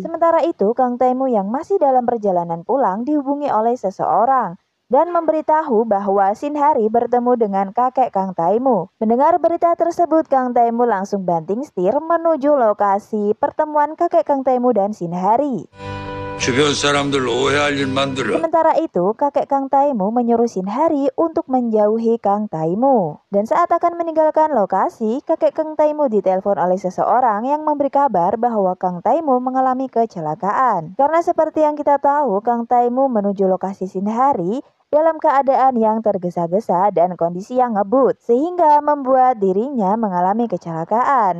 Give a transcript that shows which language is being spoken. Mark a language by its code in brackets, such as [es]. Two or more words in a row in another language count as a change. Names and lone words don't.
[id] Sementara itu, Kang Taimu yang masih dalam perjalanan pulang dihubungi oleh seseorang dan memberitahu bahwa Shinhari bertemu dengan kakek Kang Taimu. Mendengar berita tersebut, Kang Taimu langsung banting setir menuju lokasi pertemuan kakek Kang Taimu dan Shinhari. [ko] 주변 사람들 오해할 일 만들어. [id] Sementara itu, kakek Kang Taimu menyuruh Shinhari untuk menjauhi Kang Taimu. Dan saat akan meninggalkan lokasi, kakek Kang Taimu ditelepon oleh seseorang yang memberi kabar bahwa Kang Taimu mengalami kecelakaan. Karena seperti yang kita tahu, Kang Taimu menuju lokasi Shinhari dalam keadaan yang tergesa-gesa dan kondisi yang ngebut, sehingga membuat dirinya mengalami kecelakaan.